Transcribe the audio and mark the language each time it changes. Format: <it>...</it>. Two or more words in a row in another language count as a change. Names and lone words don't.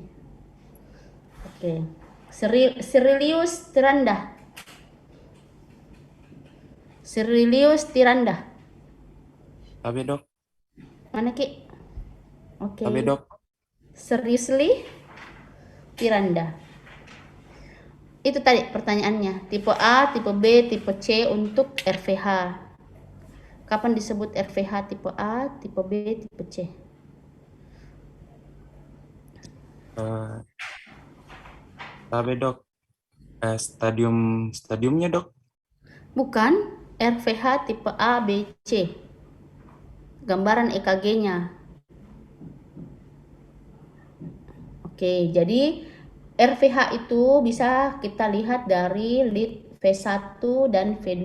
<id>Oke. Sirilius Tiranda. Sirilius Tiranda. Tabe dok. Mana Ki? Oke. Tabe dok. Seriously Tiranda. Itu tadi pertanyaannya. Tipe A, tipe B, tipe C untuk RVH. Kapan disebut RVH tipe A, tipe B, tipe C? Tabe dok. Stadiumnya dok. Bukan, RVH tipe A, B, C. Gambaran EKG-nya. Oke, jadi RVH itu bisa kita lihat dari lead V1 dan V2.</id>